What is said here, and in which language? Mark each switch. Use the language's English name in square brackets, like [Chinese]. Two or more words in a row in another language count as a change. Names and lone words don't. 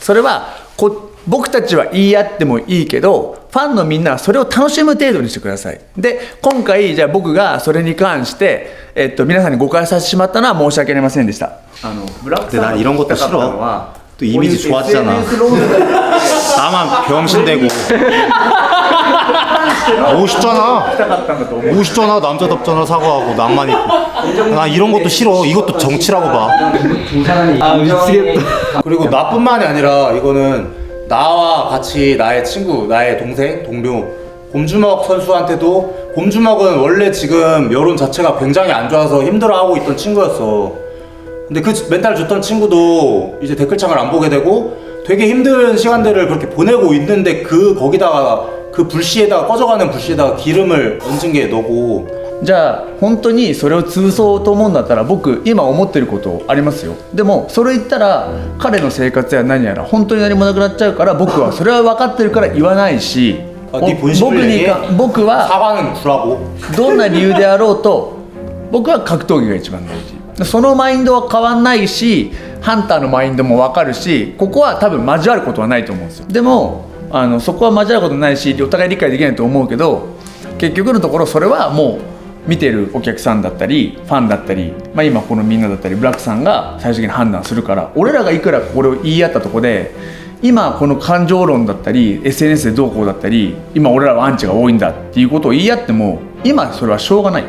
[Japanese] それは僕たちは言い合ってもいいけど、ファンのみんなはそれを楽しむ程度にしてください。で、今回じゃあ僕がそれに関して、皆さんに誤解させてしまったのは申し訳ありませんでした。ブラックさんが言いたかったのは、 [Korean] 또 이미지 좋았잖아. 나만 병신되고. 멋있잖아. 멋있잖아. 남자답잖아. 사과하고 낭만 있고. 나 이런 것도 싫어. 이것도 정치라고 봐. 아 미치겠다. 그리고 나뿐만이 아니라 이거는 나와 같이 나의 친구, 나의 동생, 동료 곰주먹 선수한테도, 곰주먹은 원래 지금 여론 자체가 굉장히 안 좋아서 힘들어하고 있던 친구였어. 근데 그 멘탈 좋던 친구도 이제 댓글창을 안 보게 되고 되게 힘든 시간들을 그렇게 보내고 있는데, 거기다가 그 불씨에다가 꺼져가는 불씨에다가 기름을 얹은 게 너고. [Japanese] じゃあ本当にそれを潰そうと思うんだったら、僕今思ってることありますよ。でもそれ言ったら彼の生活や何やら本当に何もなくなっちゃうから、僕はそれは分かってるから言わないし、僕は [Korean] 사과는 구라고. [Japanese] どんな理由であろうと僕は格闘技が一番大事。そのマインドは変わんないし、ハンターのマインドも分かるし、ここは多分交わることはないと思うんですよ。でもそこは交わることないし、お互い理解できないと思うけど、結局のところそれはもう見てるお客さんだったりファンだったり、今このみんなだったりブラックさんが最終的に判断するから、俺らがいくらこれを言い合ったところで、今この感情論だったり SNS でどうこうだったり、今俺らはアンチが多いんだっていうことを言い合っても今それはしょうがない。